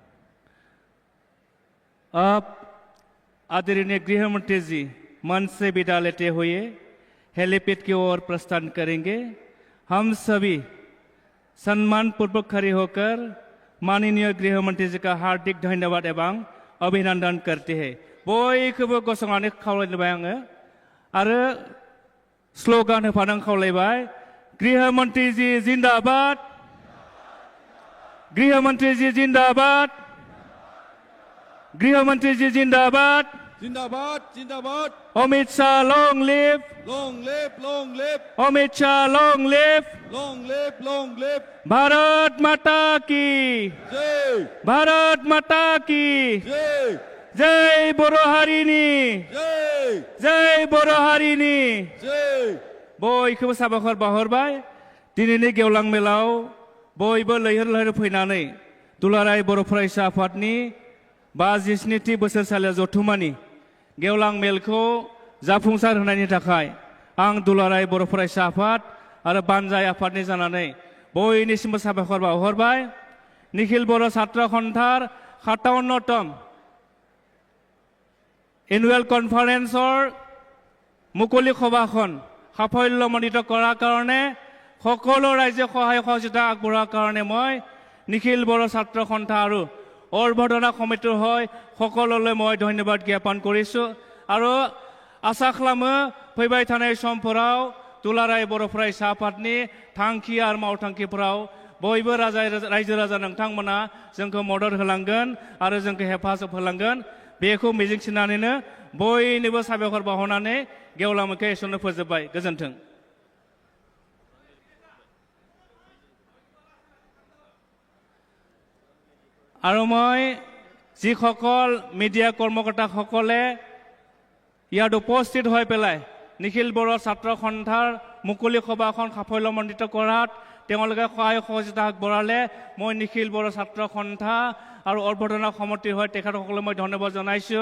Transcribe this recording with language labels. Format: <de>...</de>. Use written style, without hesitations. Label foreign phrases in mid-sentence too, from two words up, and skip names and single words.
<hi>अब आदरणीय गृह मंत्री जी मंच से विदा लेते हुए हेलीपैड की ओर प्रस्थान करेंगे। हम सभी सम्मान पूर्वक खड़े होकर माननीय गृह मंत्री जी का हार्दिक धन्यवाद एवं अभिनंदन करते हैं।</hi> <brx>बयखौबो गसंनानै खावलायबाय आङो आरो स्लोगान होफानो खावलायबाय।</brx> <hi>गृह मंत्री जी जिंदाबाद, गृह मंत्री जी जिंदाबाद, गृह मंत्री जी जिंदाबाद। जिंदाबाद जिंदाबाद।</hi> <en>Amit Shah long live, long live long live, Amit Shah long live. long live long live.</en> <hi>भारत माता की जय, भारत माता की जय</hi> <brx>जय बर' हारिनि, जय जय बर' हारिनि। जय। बयखौबो साबायखर बावहरबाय। दिनैनि गेवलां मेलाव बयबो लैहोर लैहोर फैनानै दुलाराय बर' फरायसा आफादनि 57थि बोसोरसालिया जथुमानि गेवलां मेलखौ जाफुंसार होनायनि थाखाय आं दुलाराय बर' फरायसा आफाद आरो बानजाय आफादनि जानानै बयनिसिमबो साबायखर बावहरबाय।</brx> <as>निखिल बर' ছাত্ৰ সন্থাৰ 57তম এনুৱেল কনফাৰেন্সৰ মুকলি সভাখন সাফল্যমণ্ডিত কৰাৰ কাৰণে সকলো ৰাইজে সহায় সহযোগিতা আগবঢ়োৱাৰ কাৰণে মই নিখিল বড়ো ছাত্ৰ সন্থা আৰু অৰ্বধনা সমিতিৰ হৈ সকলোলৈ মই ধন্যবাদ জ্ঞাপন কৰিছোঁ আৰু আশা খালামো</as> <brx>फैबाय थानाय समफोराव दुलाराय बर' फरायसा आफादनि थांखि आरो मावथांखिफोराव बयबो रायजो राजा नोंथांमोना जोंखौ मदद होलांगोन आरो जोंखौ हेफाजाब होलांगोन। बेखौ मिजिंथिनानैनो बयनिबो साबायखर बावहरनानै गेवलां मेलखौ एसेयावनो फोजोबबाय। गोजोन्थों।</brx> <as>আৰু মই যিসকল মিডিয়া কৰ্মকৰ্তাসকলে ইয়াত উপস্থিত হৈ পেলাই নিখিল বড়ো ছাত্ৰ সন্থাৰ মুকলি সভাখন সাফল্যমণ্ডিত কৰাত তেওঁলোকে সহায় সহযোগিতা আগবঢ়ালে মই নিখিল বড়ো ছাত্ৰ সন্থা আৰু অৰ্বধনা সমিতিৰ হৈ তেখেতসকলক মই ধন্যবাদ জনাইছোঁ।</as>